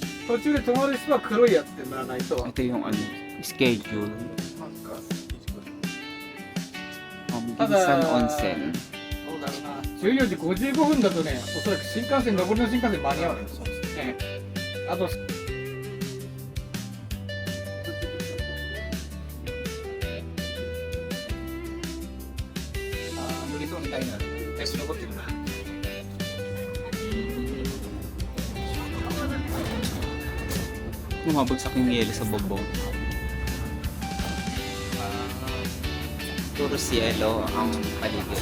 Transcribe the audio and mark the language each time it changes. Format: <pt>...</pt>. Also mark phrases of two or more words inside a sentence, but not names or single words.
<ja>途中で止まる人は黒いやつで乗らないと。</ja> <tl>Ito yung ano, schedule.</tl> <ja>なんか Ginsan Onsen. どうだろうな。14時55分だとね、おそらく新幹線、残りの新幹線間に合うのよ。そうですね。あと、塗りそうみたいな。私残ってるな。</ja> <tl>Bumabagsak yung yelo sa bubong. Puro yelo ang paligid.</tl>